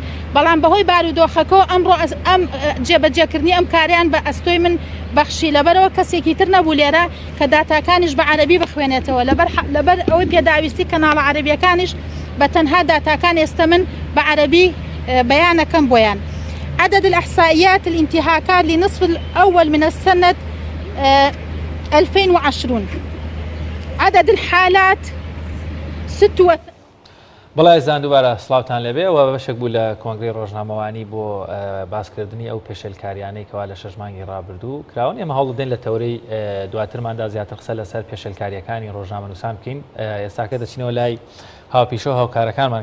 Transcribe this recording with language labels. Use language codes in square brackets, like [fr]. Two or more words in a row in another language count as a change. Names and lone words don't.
[ckb] بەڵام بەهۆی بارودۆخەکەەوە ئەمڕۆ ئەم جێبەجێکردنی ئەم کاریان بە ئەستۆی من بەخشی لەبەرەوە کەسێکی تر نەبوو لێرە کە داتاکانیش بە عەرەبی بخوێنێتەوە. لەبەر ئەوەی پێداویستی کەناڵە عەرەبیەکانیش بە تەنها داتاکان ئێستا من بە عەرەبی بيانكم بويان. [ar] عدد الإحصائيات الانتهاكات لنصف الأول من السنة 2020 عدد الحالات 6 [ckb] بەڵای زان دووبارە سڵاوتان لەبێ و بەشێک بوو لە کۆنگری ڕۆژنامەوانی بۆ باسکردنی ئەو پێشێلکاریانەی کەوا لە 6 مانگی ڕابردوو کراون. ئێمە هەوڵدەین لە تەورەی دواترماندا زیاتر قسە لەسەر پێشێلکاریەکانی ڕۆژنامە نووسان بکەین. ئێستاکە دەچینەوە لای هاوپیشە هاوکارەکانمان.